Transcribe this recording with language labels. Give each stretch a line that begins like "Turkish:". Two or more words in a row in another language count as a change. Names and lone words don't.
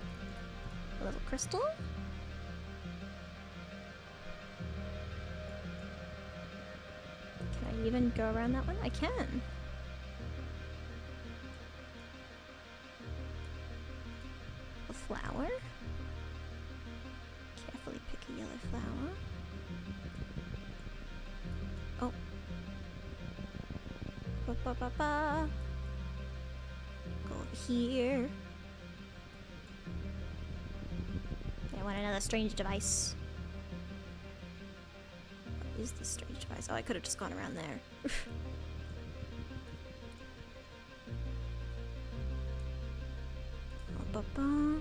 English: A little crystal. even go around that one? I can. A flower? Carefully pick a yellow flower. Oh. Ba ba ba ba. Go over here. I want another strange device. What is this strange device? Oh, I could have just gone around there. Ba ba.